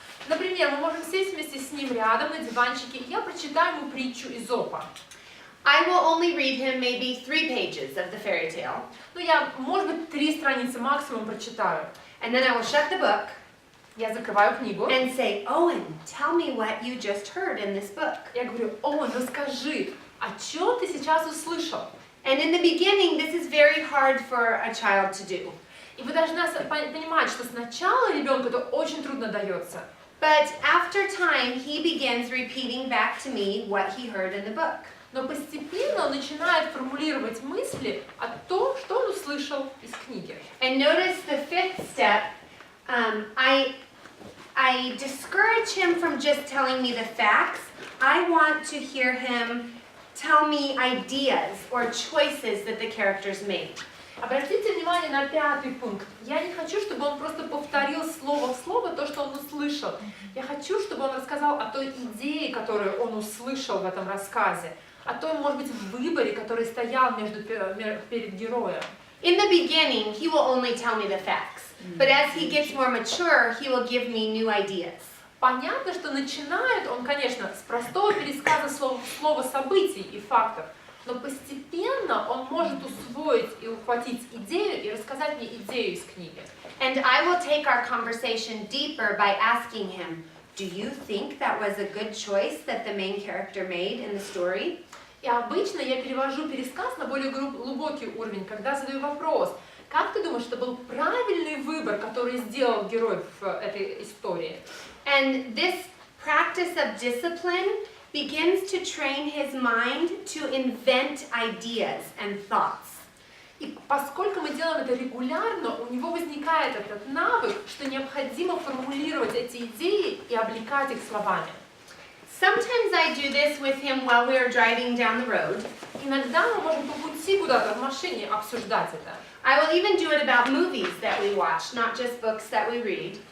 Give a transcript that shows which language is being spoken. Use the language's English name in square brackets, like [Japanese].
[Russian] Например, мы можем сесть вместе с ним рядом на диванчике, и я прочитаю ему притчу Эзопа. [English] I will only read him maybe 3 pages of the fairy tale, [Russian] Ну, я, может быть, 3 страницы максимум прочитаю. [English] and then I will shut the book [Russian] Я закрываю книгу. [English] and say, Owen, tell me what you just heard in this book. [Russian] Я говорю: Оуэн, расскажи, о чем ты сейчас услышал? [English] And in the beginning, this is very hard for a child to do. [Russian] И вы должны понимать, что сначала ребенку это очень трудно дается. [English] But after time, he begins repeating back to me what he heard in the book. [Russian] Но постепенно он начинает формулировать мысли о том, что он услышал из книги. [English] And notice the 5th step, I discourage him from just telling me the facts. I want to hear him tell me ideas or choices that the characters made. [Russian] Обратите внимание на 5-й пункт. Я не хочу, чтобы он просто повторил слово в слово то, что он услышал. Я хочу, чтобы он рассказал о той идее, которую он услышал в этом рассказе, о том, может быть, выборе, который стоял перед героем. [English] In the beginning, he will only tell me the facts. But as he gets more mature, he will give me new ideas. [Russian] Понятно, что начинает он, конечно, с простого пересказа слова событий и фактов, но постепенно он может усвоить и ухватить идею и рассказать мне идею из книги. [English] And I will take our conversation deeper by asking him, do you think that was a good choice that the main character made in the story? [Russian] И обычно я перевожу пересказ на более глубокий уровень, когда задаю вопрос: как ты думаешь, это был правильный выбор, который сделал герой в этой истории? [English] And this practice of discipline begins to train his mind to invent ideas and thoughts. [Russian] И поскольку мы делаем это регулярно, у него возникает этот навык, что необходимо формулировать эти идеи и облекать их словами. [English] Sometimes I do this with him while we are driving down the road. [Russian] Иногда мы можем по пути куда-то в машине обсуждать это. [English] I will even do it about movies that we watch, not just books that we read.